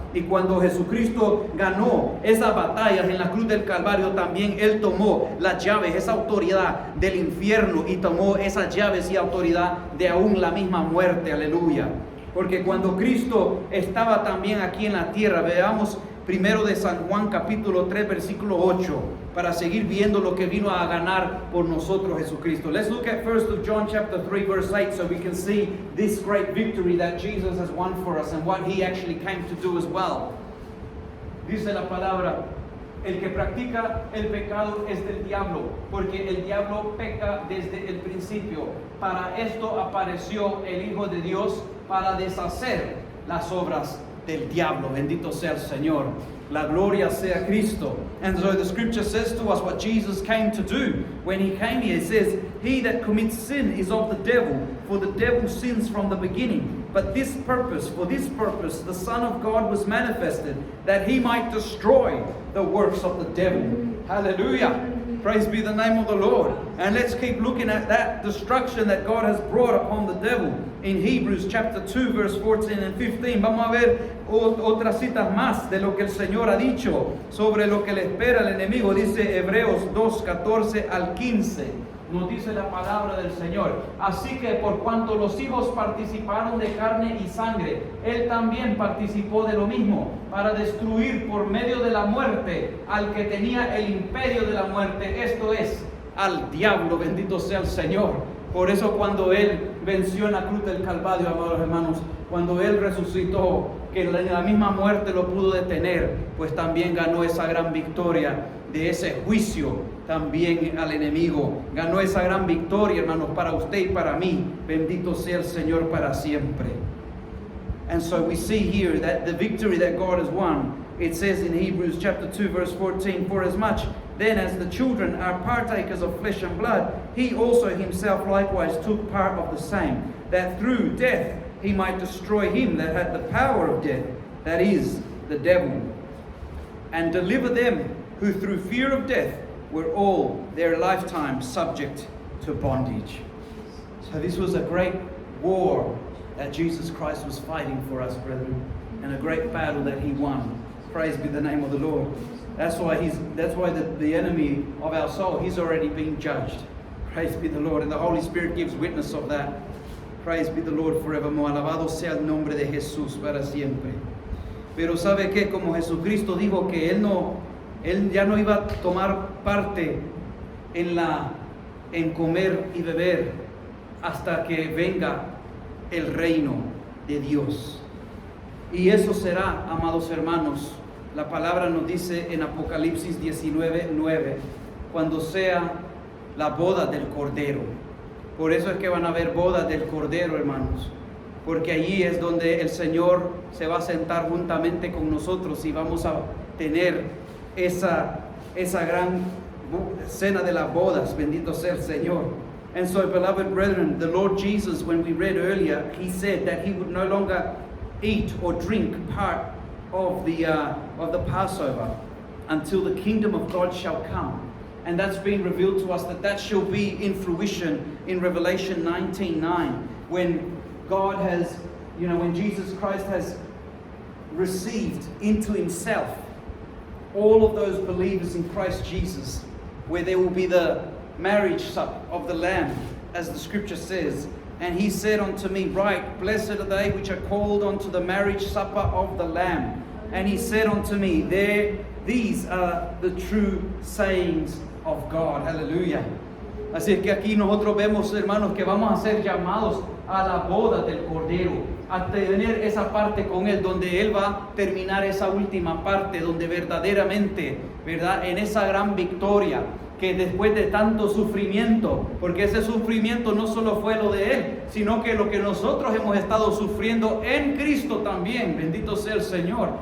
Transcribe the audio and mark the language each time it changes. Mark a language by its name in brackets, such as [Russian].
[Spanish] Y cuando Jesucristo ganó esas batallas en la cruz del Calvario, también Él tomó las llaves, esa autoridad del infierno, y tomó esas llaves y autoridad de aún la misma muerte. Aleluya. Porque cuando Cristo estaba también aquí en la tierra, veamos primero de San Juan capítulo 3 versículo 8, para seguir viendo lo que vino a ganar por nosotros Jesucristo. [English] Let's look at first of John chapter 3 verse 8, so we can see this great victory that Jesus has won for us and what He actually came to do as well. [Spanish] Dice la palabra, el que practica el pecado es del diablo, porque el diablo peca desde el principio. Para esto apareció el Hijo de Dios, para deshacer las obras del diablo. Bendito sea el Señor. La gloria sea Cristo. [English] And so the scripture says to us what Jesus came to do. When He came here, it says, he that commits sin is of the devil, for the devil sins from the beginning. But for this purpose, the Son of God was manifested, that He might destroy the works of the devil. Hallelujah. Praise be the name of the Lord. And let's keep looking at that destruction that God has brought upon the devil. In Hebrews chapter 2 verse 14 and 15. [Spanish] Vamos a ver otras citas más de lo que el Señor ha dicho sobre lo que le espera al enemigo. Dice Hebreos 2, 14 al 15. Nos dice la palabra del Señor. Así que por cuanto los hijos participaron de carne y sangre, Él también participó de lo mismo, para destruir por medio de la muerte al que tenía el imperio de la muerte, esto es, al diablo. Bendito sea el Señor. Por eso cuando Él venció en la cruz del Calvario, amados hermanos, cuando Él resucitó, que la misma muerte lo pudo detener, pues también ganó esa gran victoria de ese juicio también al enemigo. Ganó esa gran victoria, hermanos, para usted y para mí. Bendito sea el Señor para siempre. [English] And so we see here that the victory that God has won, it says in Hebrews chapter 2 verse 14, for as much then as the children are partakers of flesh and blood, He also Himself likewise took part of the same, that through death He might destroy him that had the power of death, that is, the devil, and deliver them who through fear of death were all their lifetime subject to bondage. So this was a great war that Jesus Christ was fighting for us, brethren, and a great battle that He won. Praise be the name of the Lord. That's why the enemy of our soul, he's already been judged. Praise be the Lord, and the Holy Spirit gives witness of that. Praise be the Lord forevermore. [Spanish] Alabado sea el nombre de Jesús para siempre. Pero ¿sabe qué? Como Jesucristo dijo que Él ya no iba a tomar parte en comer y beber hasta que venga el reino de Dios. Y eso será, amados hermanos, la palabra nos dice en Apocalipsis 19:9, cuando sea la boda del Cordero. Por eso es que van a haber bodas del Cordero, hermanos, porque allí es donde el Señor se va a sentar juntamente con nosotros y vamos a tener esa gran cena de las bodas. Bendito sea el Señor. [English] And so, beloved brethren, the Lord Jesus, when we read earlier, He said that He would no longer eat or drink part of the Passover until the kingdom of God shall come. And that's been revealed to us that shall be in fruition in Revelation 19:9, when God has, when Jesus Christ has received into himself all of those believers in Christ Jesus, where there will be the marriage supper of the Lamb, as the scripture says. And he said unto me, Right, blessed are they which are called unto the marriage supper of the Lamb. And he said unto me, these are the true sayings of God. Hallelujah. [Spanish] Así es que aquí nosotros vemos, hermanos, que vamos a ser llamados a la boda del Cordero, a tener esa parte con Él, donde Él va a terminar esa última parte, donde verdaderamente, ¿verdad? En esa gran victoria, que después de tanto sufrimiento, porque ese sufrimiento no solo fue lo de Él, sino que lo que nosotros hemos estado sufriendo en Cristo también, bendito sea el Señor.